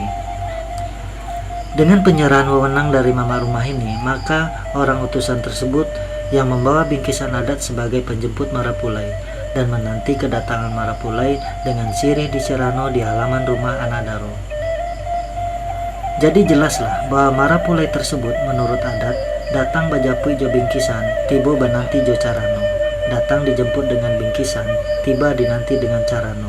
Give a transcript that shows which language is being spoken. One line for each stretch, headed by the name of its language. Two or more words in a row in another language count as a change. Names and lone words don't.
Indonesian: Dengan penyerahan wewenang dari mama rumah ini, maka orang utusan tersebut yang membawa bingkisan adat sebagai penjemput Marapulai dan menanti kedatangan Marapulai dengan sirih di Serano di halaman rumah anak Daro. Jadi jelaslah bahwa Marapulai tersebut menurut adat
Minangkabau: datang bajapui jo bingkisan, tiba bananti jo carano.
Indonesian: Datang dijemput dengan bingkisan, tiba dinanti dengan carano.